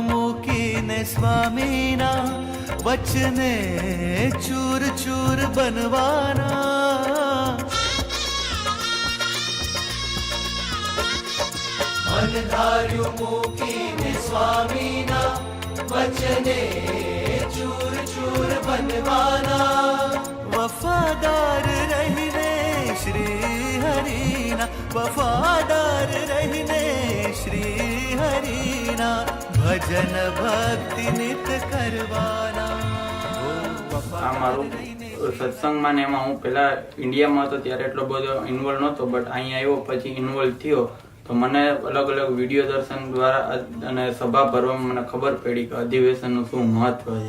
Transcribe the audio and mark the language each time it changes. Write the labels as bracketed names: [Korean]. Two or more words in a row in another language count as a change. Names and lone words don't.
[Gujarati] મૂકીને સ્વામીના વચને ચૂર ચૂર બનવાના મન ધાર્યુ મૂકીને સ્વામીના વચને ચૂર ચૂર બનવાના વફાદાર રહીને શ્રી હરિના વફાદાર રહીને શ્રી હરિના ભજન ભક્તિ નિત કરવાના. આ મારું સત્સંગમાં ને એમાં હું પહેલા ઇન્ડિયામાં હતો ત્યારે એટલો બધો ઇન્વોલ્વ નહોતો, બટ અહીંયા આવ્યો પછી ઇન્વોલ્વ થયો તો મને અલગ અલગ વિડીયો દર્શન દ્વારા અને સભા ભરવામાં મને ખબર પડી કે અધિવેશનનું શું મહત્વ છે.